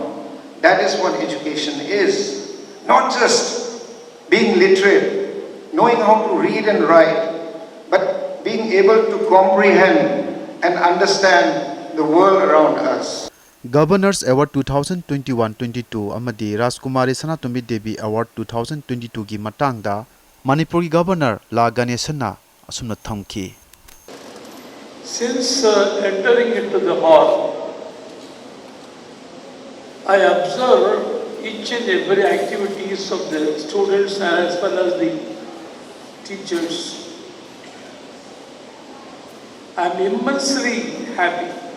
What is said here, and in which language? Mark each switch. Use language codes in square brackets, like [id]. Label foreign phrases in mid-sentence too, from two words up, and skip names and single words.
[en] That is what education is. Not just being literate, knowing how to read and write, but being able to comprehend and understand the world around us. [mni] Governors Award 2021-22 amadi Rajkumari Sanatombi Devi Award 2022 gi matangda Manipur gi Governor La Ganesana asumna thamki. [en] Since entering into the hall, I observe each and every activities of the students as well as the teachers. I am immensely happy.